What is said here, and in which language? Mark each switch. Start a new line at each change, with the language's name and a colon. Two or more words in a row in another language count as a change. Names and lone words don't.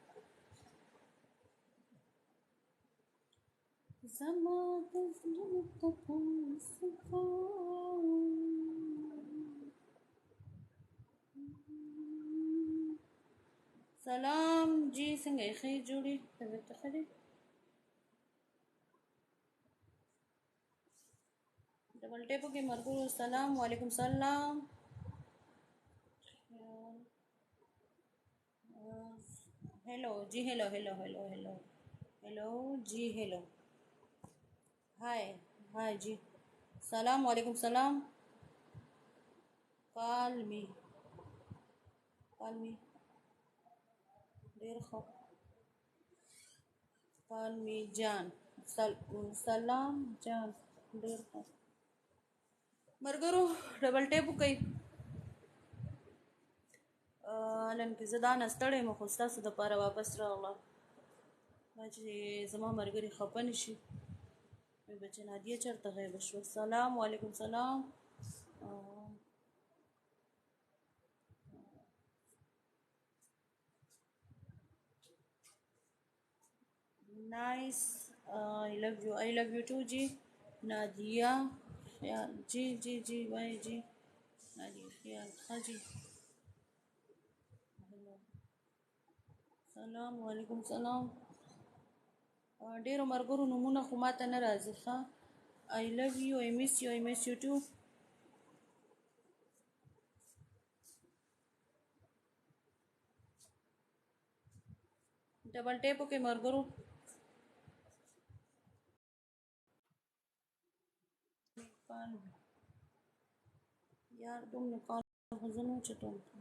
Pashto: زما د زړه تپوس سلام جی څنګه یې ښه جوړې طبیعت ښه دی
English: double tap
Pashto: کې ملګرو
Arabic: سلام وعلیکم سلام
English: hello ji hello hello hello hello hello ji hello hi hi ji
Arabic: سلام وعلیکم سلام
English: call me
Pashto: ډېر ښه
English: call me
Pashto: جان سلام جان ډېر ښه ملګرو
English: double tap
Pashto: وکئ نن کې زه دا نه ستړی یم خو ستاسو دپاره واپس راغلم دا چې زما ملګري خفه نه شي وایي به چې نادیه چېرته غیبه شوه
Arabic: سلام وعلیکم سلام
Pashto: نائس
English: I love you too
Pashto: جی نادیه خیال جی جی جی وای جی نادیه خیال ښه جی
Arabic: سلام وعلیکم سلام
Pashto: ډېرو ملګرو نومونه خو ماته نه راځي ښه
English: I love you I miss you too double tap
Pashto: وکړئ ملګرو یار دومره کال خو زه نه اوچتوم